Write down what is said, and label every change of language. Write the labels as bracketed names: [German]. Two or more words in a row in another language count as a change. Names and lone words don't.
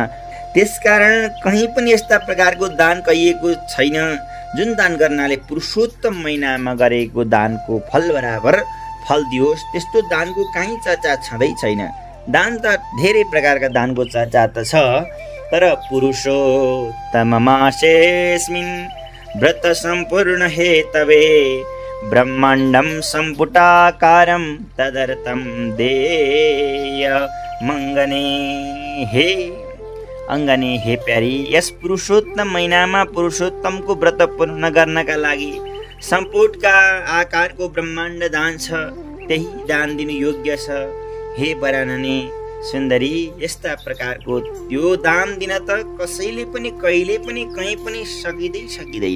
[Nepali] त्यसकारण कहीँ पनि यस्ता प्रकारको दान कहिएको छैन जुन दान गर्नाले पुरुषोत्तम महिनामा गरेको दानको फल बराबर फल दियोस्। त्यस्तो दानको कहीँ चर्चा छँदै छैन। दान त धेरै प्रकारका दानको चर्चा त छ, तर [Sanskrit] पुरुषोत्तम मासेस्मिन् व्रत सम्पूर्ण हेतवे ब्रह्माण्डं सम्पुटाकारं तदर्थं देय मङ्गने। [Nepali] हे अङ्गने, हे प्यारी, यस पुरुषोत्तम महिनामा पुरुषोत्तमको व्रत पूर्ण गर्नका लागि सम्पुटका आकारको ब्रह्माण्ड दान छ, त्यही दान दिनु योग्य छ। [Sanskrit] हे वरानने [Nepali] सुन्दरी, यस्ता प्रकारको त्यो दान दिन त कसैले पनि कहिले पनि कहीँ पनि सकिँदैन।